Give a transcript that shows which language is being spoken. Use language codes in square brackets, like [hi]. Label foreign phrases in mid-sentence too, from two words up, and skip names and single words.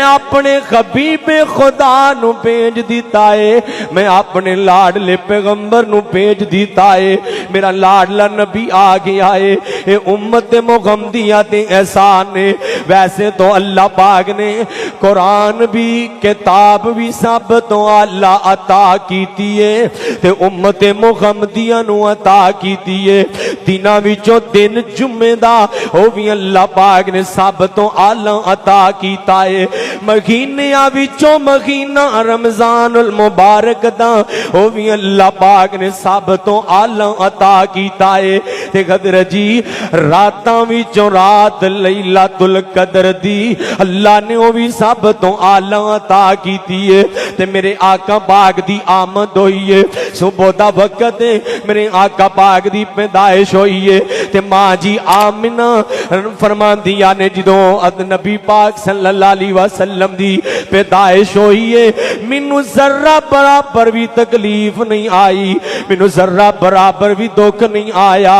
[pa] اپنے حبیب خدا نو بھیج دیتا ہے میں اپنے لاڈلے پیغمبر نو بھیج دیتا ہے میرا لاڈلا نبی آ گیا ہے اے امت محمدیہ تے احسان ہے ویسے تو اللہ پاک نے قرآن بھی کتاب بھی سب تو اللہ عطا کیتی ہے تے امت محمدیہ نو عطا کیتی ہے دناں وچوں دن جمعے دا او بھی اللہ پاک نے سب تو اعلی عطا کیتا ہے مہینیاں وچوں مہینہ رمضان المبارک دا او بھی اللہ پاک نے سب تو اعلی عطا کیتا ہے تے قدر جی راتاں وچوں رات لیلۃ القدر دی اللہ نے او بھی سب تو اعلی عطا کیتی ہے تے میرے آقا پاک دی آمد ہوئی ہے صبح دا وقت ہے میرے آقا پاک دی پیدائش ہوئی ہے تے ماں جی آمنہ فرمان دیا نے جدوں نبی پاک [ar] صلی اللہ علیہ وسلم [pa] دی پیدائش ہوئی ہے مینوں ذرہ برابر بھی تکلیف نہیں آئی مینوں ذرہ برابر بھی دکھ نہیں آیا